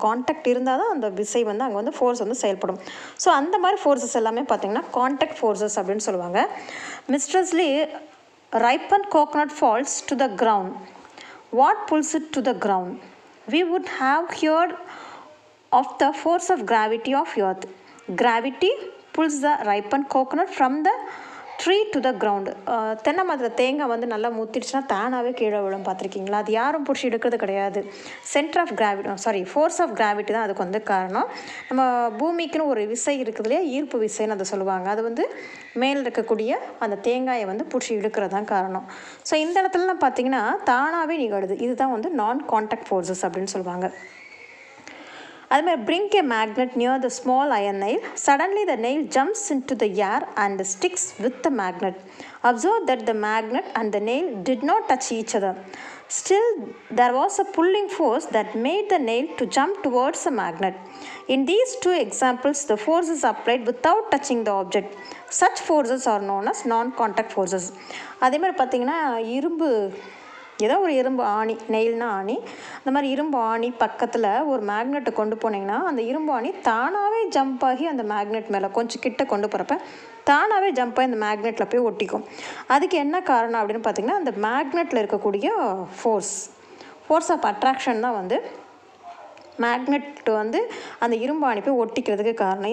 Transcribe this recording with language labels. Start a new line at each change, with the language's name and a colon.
Tamil: Contact இருந்தால் தான் அந்த விசை வந்து அங்கே வந்து ஃபோர்ஸ் வந்து செயல்படும். ஸோ அந்த மாதிரி ஃபோர்ஸஸ் எல்லாமே பார்த்திங்கன்னா கான்டாக்ட் ஃபோர்ஸஸ் அப்படின்னு சொல்லுவாங்க.
English: Mysteriously ripened coconut falls to the ground. What pulls it to the ground? We would have heard of the force of gravity of earth. Gravity pulls the ripened coconut from the tree to the ground.
Tamil: தென்னை மரத்தில் தேங்காய் வந்து நல்லா முத்திடுச்சுன்னா தானாகவே கீழே விழும், பார்த்துருக்கீங்களா? அது யாரும் பிடிச்சி எடுக்கிறது கிடையாது. Centre of gravity force of gravity தான் அதுக்கு வந்து காரணம். நம்ம பூமிக்குன்னு ஒரு விசை இருக்குது இல்லையா, ஈர்ப்பு விசைன்னு அதை சொல்லுவாங்க. அது வந்து மேலே இருக்கக்கூடிய அந்த தேங்காயை வந்து பிடிச்சி இழுக்கிறது தான் காரணம். ஸோ இந்த இடத்துலலாம் பார்த்திங்கன்னா தானாகவே நிகழுது. இதுதான் வந்து நான் கான்டாக்ட் ஃபோர்ஸஸ் அப்படின்னு சொல்லுவாங்க.
English: அதுமாதிரி bring a magnet near the small iron nail. Suddenly the nail jumps into the air and sticks with the magnet. Observe that the magnet and the nail did not touch each other. Still, there was a pulling force that made the nail to jump towards the magnet. In these two examples, the force is applied without touching the object. Such forces are known as non-contact forces.
Tamil: அதே மாதிரி பார்த்தீங்கன்னா இரும்பு ஏதோ ஒரு இரும்பு ஆணி, நெயில்னா ஆணி, அந்த மாதிரி இரும்பு ஆணி பக்கத்தில் ஒரு மேக்னெட்டை கொண்டு போனீங்கன்னா அந்த இரும்பு ஆணி தானாகவே ஜம்ப் ஆகி அந்த மேக்னெட் மேலே கொஞ்சம் கிட்ட கொண்டு போகிறப்ப தானாகவே ஜம்ப் ஆகி அந்த மேக்னெட்டில் போய் ஒட்டிக்கும். அதுக்கு என்ன காரணம் அப்படின்னு பார்த்தீங்கன்னா அந்த மேக்னெட்டில் இருக்கக்கூடிய ஃபோர்ஸ் ஆஃப் அட்ராக்ஷன் தான் வந்து மேக்னெட் வந்து அந்த இரும்பு ஆணி போய் ஒட்டிக்கிறதுக்கு காரணம்.